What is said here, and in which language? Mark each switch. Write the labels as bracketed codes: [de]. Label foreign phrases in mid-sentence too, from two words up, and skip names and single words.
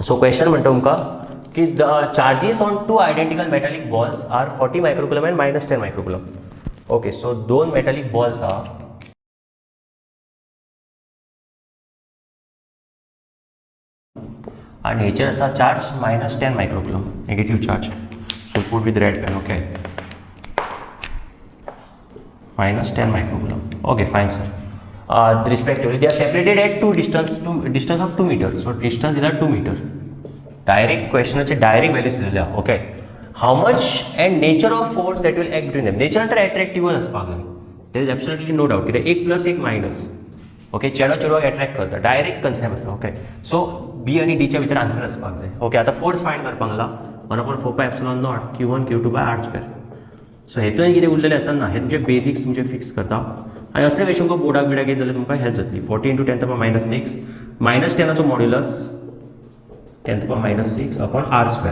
[en] so question [kok] म्हणटा तुमकां की [en] the charges on 2 identical metallic balls are 40 microcoulomb and -10 microcoulomb. okay, so 2 metallic balls [kok] आहा आनी हेचेर आसा [en] charge -10 microcoulomb, negative charge. so put with red pen. ओके, -10 microcoulomb. Okay, fine, sir. Respectively, they are separated at distance of 2 meters. So distance is 2 meter. Direct question is direct values. Okay. How much and nature of force that will act between them. [kok] Nature तर attractive असपाक जाय. [en] There is absolutely no doubt. [kok] कित्याक 1 + 1 मायनस. ओके, चेडो अट्रॅक्ट करता, [en] direct concept [kok] आसा. [en] okay, so [kok] बी आनी डीच्या भितर आन्सर आसपाक जाय. ओके, आतां [en] force find [kok] करपाक लागला 1/4πε0 Q1 Q2/r². सो हेतून कितें उरलेलें आसा ना, हे तुमचे बेजिक्स तुमचे फिक्स करता आनी असले वेळी तुमकां बोर्डाक बिडाक येत जाल्यार तुमकां हेल्प जातली. 40 × 10⁻⁻6 -10चो मॉड्युलस 10⁻⁻6 अपॉन r².